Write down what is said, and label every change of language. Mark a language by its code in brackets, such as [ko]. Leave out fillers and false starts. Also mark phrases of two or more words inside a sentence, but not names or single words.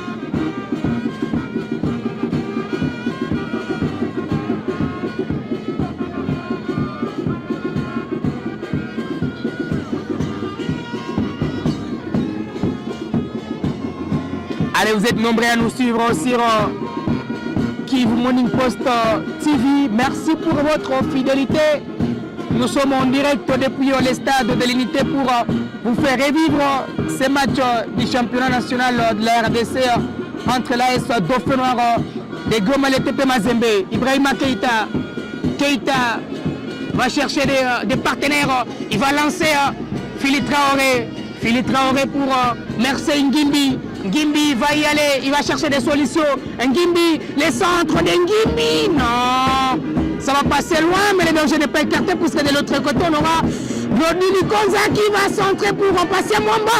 [fr] Allez, vous êtes nombreux à nous suivre sur Kivu Morning Post TV. Merci pour votre fidélité. Nous sommes en direct depuis le stade de l'Unité pour vous faire revivre ces matchs du championnat national de la RDC entre l'AS Dauphin Noir de Goma et TP Mazembe. Ibrahima Keita. Keita va chercher des partenaires. Il va lancer Philippe Traoré. Philippe Traoré pour Mercedes Ngimbi. Ngimbi va y aller, il va chercher des solutions. Ngimbi, les centres de Ngimbi. Non, ça va passer loin, mais le danger n'est pas écarté puisque de l'autre côté, on aura Glody Likonza qui va centrer pour passer à Mwamba.